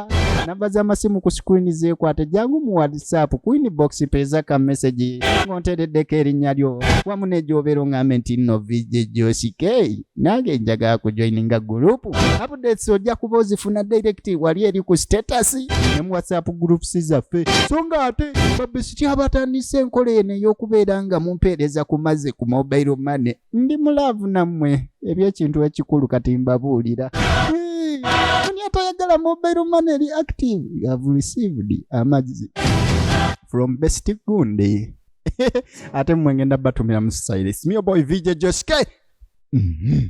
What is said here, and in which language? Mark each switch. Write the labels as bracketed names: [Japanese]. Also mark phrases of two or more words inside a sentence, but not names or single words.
[Ganda] Namba z'amasimu ku screen zeekwate jangu mu WhatsApp ku inbox peza ka message ngontereddeko erinnya lyo wamu n'egyobeera oŋŋambe nti nno EJJOOGO nange njagala kujoininga [English] group updates [Ganda] ojja kuba ozifuna direct wali eri ku status ne mu [English] WhatsApp groups [Ganda] zaffe so nga ate babesiti abatandise enkola eno ey'okubeera nga mumpeereza ku mazzi ku [English] mobile money [Ganda] ndi mulaavu nammwe ebyekintu ekikulu kati mbabuulira. [English] Atayagala mobile money active. You have received amazzi from Best Gundi. [Ganda] Ate mwengenda batumira mu silence. [English] Me boy VJ JoshK.